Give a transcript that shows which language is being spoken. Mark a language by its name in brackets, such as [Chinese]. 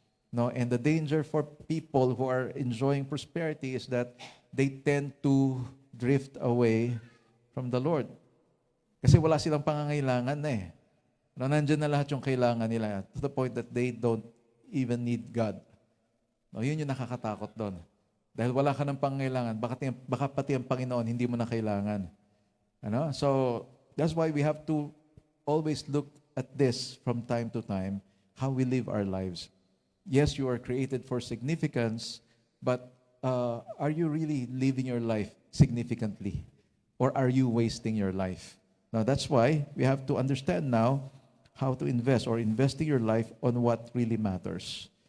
[English] No, and the danger for people who are enjoying prosperity is that they tend to drift away from the Lord. [Filipino] Kasi wala silang pangangailangan na eh. No, nandyan na lahat yung kailangan nila [English] to the point that they don't even need God. [Filipino] No, yun yung nakakatakot doon. Dahil wala ka ng pangangailangan, baka pati ang Panginoon hindi mo na kailangan. Ano? [English] So, that's why we have to always look at this from time to time, how we live our lives. Yes, you are created for significance, but are you really living your life significantly? Or are you wasting your life? Now, that's why we have to understand now how to invest or investing your life on what really matters.